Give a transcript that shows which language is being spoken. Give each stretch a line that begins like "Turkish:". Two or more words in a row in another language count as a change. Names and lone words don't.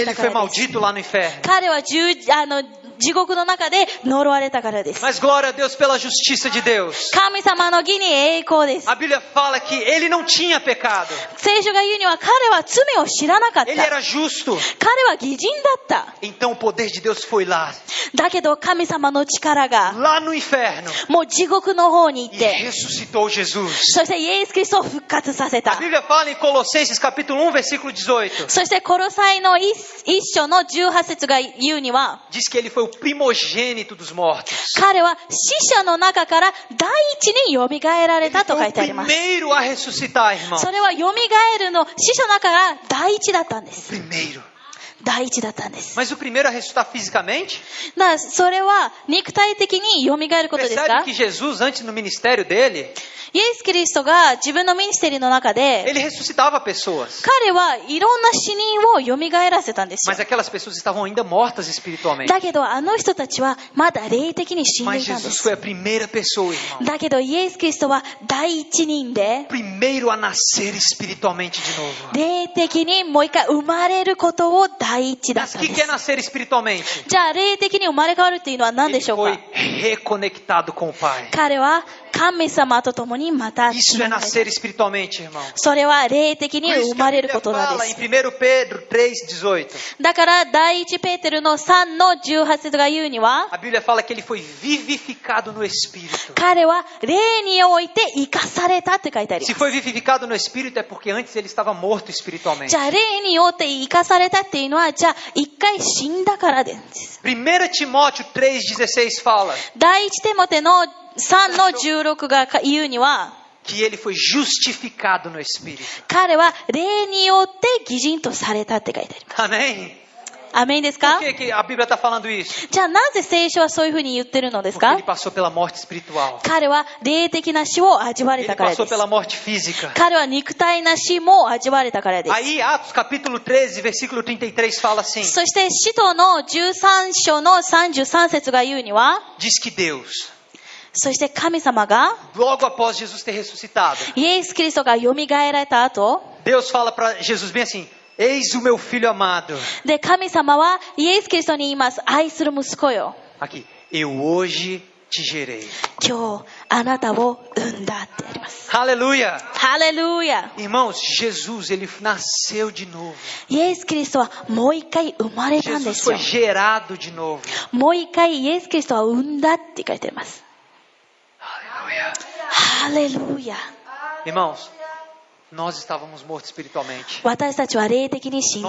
Portuguese: Ele
Japanese: たか
Portuguese: foi
Japanese: らです。
Portuguese: maldito lá no inferno.
Japanese: 彼は地獄の中で呪われたからです。
Portuguese: Mas glória a Deus pela justiça de Deus.
Japanese: 神様の義に栄光です。
Portuguese: A Bíblia fala que ele não tinha pecado.
Japanese: 聖書が言うには彼は罪を知らなかっ
Portuguese: Ele
Japanese: た。
Portuguese: era justo.
Japanese: 彼は義人だった。
Portuguese: Então o poder de Deus foi lá,
Japanese: だけど神様の力が
Portuguese: lá no inferno,
Japanese: もう地獄の方に行っ
Portuguese: e
Japanese: て、
Portuguese: ressuscitou Jesus.
Japanese: そしてイエス・キリストを復活させ
Portuguese: A
Japanese: た。
Portuguese: Bíblia fala em Colossenses capítulo 1, versículo 18.
Japanese: そしてコロサイの一章の18節が言うには、
Portuguese: Diz que ele foi o o primogênito dos mortos.
Japanese: 彼は死者の中から第一に蘇られ
Portuguese: Ele
Japanese: たと
Portuguese: foi
Japanese: 書
Portuguese: o
Japanese: いてあります。
Portuguese: primeiro a ressuscitar, irmão.
Japanese: それは蘇るの死者の中から第一だったんです。
Portuguese: Primeiro.
Japanese: 第一だったんです。
Portuguese: Mas o primeiro a ressuscitar fisicamente?
Japanese: だからそれは肉体的に蘇ることですか？
Portuguese: Percebe que Jesus, antes no ministério dele,
Japanese: イエス・キリストが自分のミニステリーの中で
Portuguese: ele ressuscitava pessoas.
Japanese: 彼はいろんな死人を蘇らせたんですよ。
Portuguese: Mas aquelas pessoas estavam ainda mortas espiritualmente.
Japanese: だけどあの人たちはまだ霊的に死んで
Portuguese: Mas
Japanese: いたんで
Portuguese: Jesus
Japanese: す。
Portuguese: foi a primeira pessoa, irmão.
Japanese: だけどイエス・キリストは第一人で
Portuguese: Primeiro a nascer espiritualmente de novo.
Japanese: 霊的にもう一回生まれることを第一だっ
Portuguese: Mas
Japanese: た
Portuguese: o
Japanese: ん
Portuguese: que
Japanese: で
Portuguese: é
Japanese: す。
Portuguese: nascer espiritualmente?
Japanese: じゃあ霊的に生まれ変わるっていうのは何で
Portuguese: Ele
Japanese: しょう
Portuguese: foi
Japanese: か？
Portuguese: reconectado com o Pai.
Japanese: 彼は神様と共にまた
Portuguese: Isso é nascer espiritualmente, irmão.
Japanese: それは霊的に
Portuguese: Por
Japanese: 生
Portuguese: isso que
Japanese: ま
Portuguese: a
Japanese: れる
Portuguese: Bíblia
Japanese: ことなんで
Portuguese: fala em
Japanese: す。
Portuguese: 1 Pedro 3,18.
Japanese: だから第一ペテルの3の18節が言うには、
Portuguese: A Bíblia fala que ele foi vivificado no Espírito.
Japanese: 彼は霊において生かされたって書いてあり
Portuguese: Se
Japanese: ます。
Portuguese: foi vivificado no Espírito é porque antes ele estava morto espiritualmente.
Japanese: じゃあ霊において生かされたっていうのは、じゃあ一回死んだからです。
Portuguese: 1 Timóteo 3,16 fala
Japanese: 第一テモテの3の16が言うには、
Portuguese: que ele foi justificado no Espírito.
Japanese: 彼は霊によって義人とされたって書いてあります。
Portuguese: Amém?
Japanese: アメンです
Portuguese: Por
Japanese: か？
Portuguese: que a Bíblia está falando isso?
Japanese: じゃあなぜ聖書はそういうふうに言ってるのです
Portuguese: Porque
Japanese: か？
Portuguese: ele passou pela morte espiritual.
Japanese: 彼は霊的な死を味わわれ
Portuguese: Ele
Japanese: たからで
Portuguese: passou
Japanese: す。
Portuguese: pela morte física.
Japanese: 彼は肉体な死も味わわれたからです。
Portuguese: Aí Atos capítulo 13, versículo 33 fala assim.
Japanese: そして使徒の13章の33節が言うには、
Portuguese: Diz que Deus,
Japanese: そして神様が
Portuguese: logo após Jesus ter ressuscitado,
Japanese: イエス・キリストが蘇られた後、
Portuguese: Deus fala para Jesus bem assim: Eis o meu filho amado.
Japanese: で神様はイエス・キリストに言います。愛する息子よ。
Portuguese: Aqui, eu hoje te gerei.
Japanese: 今日あなたを産んだってあります。
Portuguese: Aleluia!
Japanese: ハレルヤ。
Portuguese: Irmãos, Jesus, ele nasceu de novo.
Japanese: イエス・キリストはもう一回生まれたんで
Portuguese: Jesus
Japanese: すよ
Portuguese: foi。gerado de novo.
Japanese: もう一回イエス・キリストは産んだって書いてあります。
Portuguese: Aleluia!
Japanese: ハレルヤ。
Portuguese: Irmãos, nós estávamos mortos espiritualmente.
Japanese: 私たちは霊的に死んで